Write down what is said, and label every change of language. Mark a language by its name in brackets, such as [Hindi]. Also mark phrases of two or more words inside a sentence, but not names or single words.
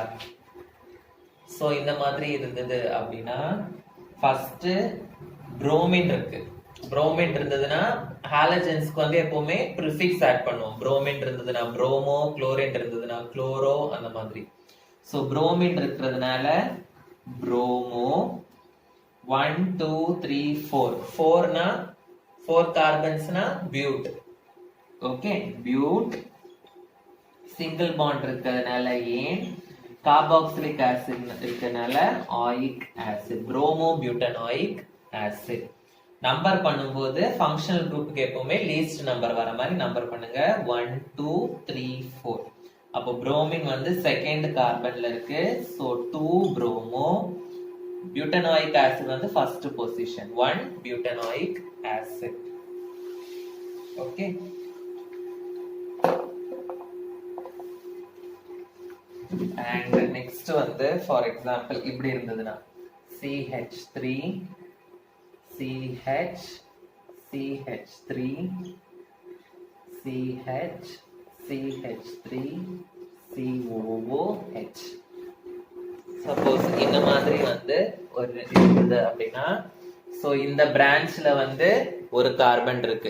[Tamil] ஸோ இந்த மாதிரி இருந்தது அப்படின்னா [English] first bromine [Tamil] இருக்கு. புரோமின் இருந்ததுன்னா ஹாலஜன்ஸ்க்கு வந்து எப்பவுமே [English] prefix add [Tamil] பண்ணுவோம். புரோமின் இருந்ததுன்னா புரோமோ, குளோரின் இருந்ததுன்னா குளோரோ, அந்த மாதிரி. ஸோ புரோமின் இருக்கிறதுனால புரோமோ. [English] 1 2 3 4 4 na 4 carbons na bute. Okay, bute. Single bond [Tamil] இருக்கிறதுனால ஏன், [English] carboxylic acid இருக்கிறதுனால oic acid, bromo butanoic acid. [Tamil] நம்பர் பண்ணும்போது [English] functional groupக்கு [Tamil] எப்பவுமே [English] least number [Tamil] வர மாதிரி நம்பர் பண்ணுங்க. 1 2 3 4. அப்போ புரோமின் வந்து [English] second carbonல [Tamil] இருக்கு. [English] சோ 2 bromo. Butanoic acid வந்து first position, 1 butanoic acid. Okay, and next வந்து for example [Tamil] இப்படி இருந்ததுன்னா [English] CH3 CH CH3 CH CH3 COOH. [Tamil] சப்போஸ் இந்த மாதிரி வந்து ஒரு இருந்தது அப்படின்னா, சோ இந்த பிரான்ச்ல வந்து ஒரு கார்பன் இருக்கு.